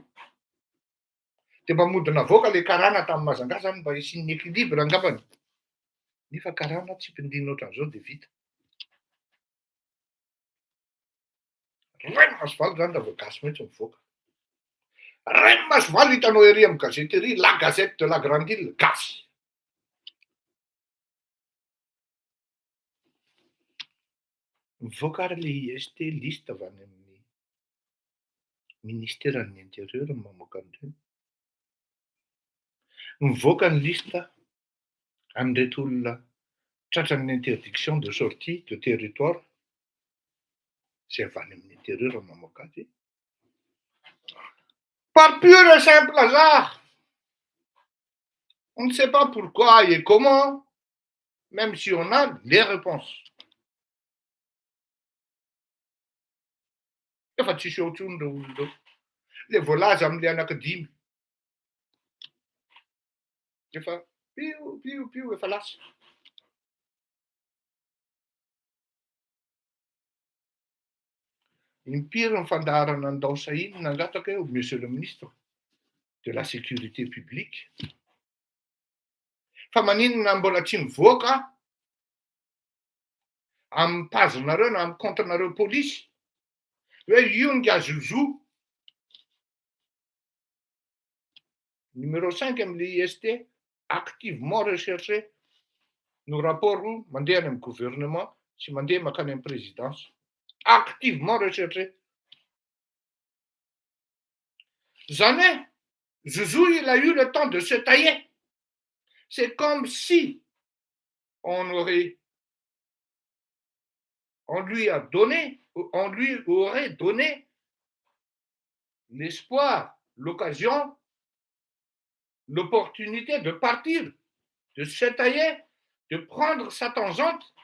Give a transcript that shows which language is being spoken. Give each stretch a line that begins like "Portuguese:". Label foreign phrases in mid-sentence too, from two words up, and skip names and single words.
Malagasy: De mba modina avoaka le karana tamin'ny Majanga zany mba hisian'ny équilibre angambany. Nefa karana tsy mpindina ohatran'izao de vita. Raimasivalo zany raha vao gasy mihitsy mivoaka. Raimasivalo hitanao ery amin'ny gazety ery,
French: la gazette de la grande île,
Malagasy: gasy. Mivoaka ary le IST liste avy any amin'ny ministèran'ny intérieur no mamoaka an'ireny. Mivoaka ny lista an'ireto olona tratran'ny
French: interdiction de sortie de territoire c'est
Malagasy: avy any amin'ny intérieur no mamoaka azy.
French: Par pur et simple hasard, on ne sait pas pourquoi et comment, même si on a les réponses.
Malagasy: Efa tsisy ohatrony reo olona reo. Le voalaza amin'le anankidimy. Efa pio efa lasa. Impiry ny fandaharana andao sahiny nangataka eo,
French: monsieur le ministre de la sécurité publique.
Malagasy: Fa maninona mbola tsy mivoaka amin'ny page-nareo na amin'ny compte-nareo polisy hoe io nga Zouzou numéro 5 amin'le IST
French: activement recherché
Malagasy: no rapport mandeha any amin'ny gouvernement sy mandeha makany amin'ny présidence.
French: Activement recherché. Jamais Zouzou il a eu le temps de se tailler. C'est comme si on lui aurait donné l'espoir, l'occasion, l'opportunité de partir, de se tailler, de prendre sa tangente.